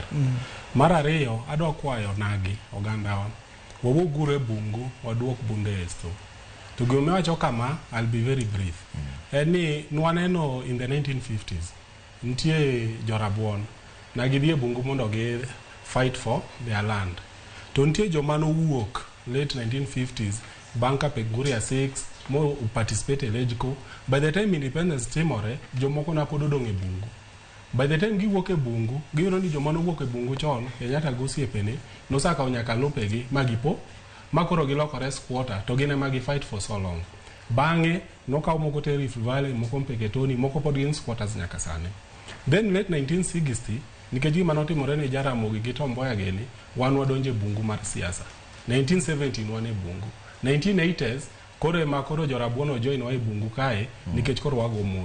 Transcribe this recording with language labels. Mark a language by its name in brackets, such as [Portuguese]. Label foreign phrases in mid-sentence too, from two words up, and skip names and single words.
[Luo (Kenya and Tanzania)] Mar ariyo adwa kwayo nagi ogandawa wawugure bungu waduok bunde esto. To gome wacho kama, [English] I'll be very brief. [Luo (Kenya and Tanzania)] Ni nwaneno [English] in the 1950s [Luo (Kenya and Tanzania)] ntie jorabuon na gidhie bungu mondo gi [English] fight for their land. [Luo (Kenya and Tanzania)] To ntie jomano wuok late 1950s banka Peguria 6 mo participate LegCo. [English] By the time independence [Luo (Kenya and Tanzania)] timore jomoko na pod odong' e bungu. [English] By the time [Luo (Kenya and Tanzania)] giwuok e bungu giyudo ni jomano wuok e bungu chon Kenyatta gosiepene nosaka nyaka lopegi magipo makoro gilokore squatter to gine magi [English] fight for so long. [Luo (Kenya and Tanzania)] Bang'e nokaw moko te Rift Valley, moko Mpeketoni, moko pod gin squatters nyaka sani. [English] Then late [Luo (Kenya and Tanzania)] 1960 nikech gima notimore ne Jaramogi gi Tom Mboya gini, wan wadonje bungu mar siasa. 1970 wan e bungu. 1980s koro jorabuon join wa e bungu kae nikech koro wago Moi.